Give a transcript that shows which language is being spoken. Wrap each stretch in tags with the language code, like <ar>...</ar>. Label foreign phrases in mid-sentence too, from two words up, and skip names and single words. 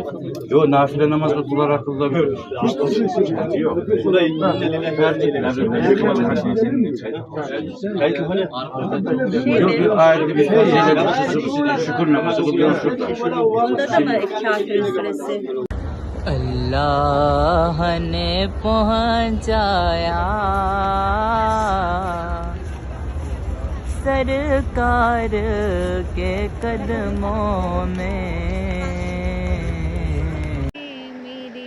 <tr>Yok nafile namaz kılarak kılabilir. Tercih yok. Tercih. Yok ayrı bir fazilet şükür namazı kılıyor şurada. onda da mı kafirin suresi?</tr> <hi>अल्लाह ने पहुँचाया सरकार के कदमों में मेरे</hi>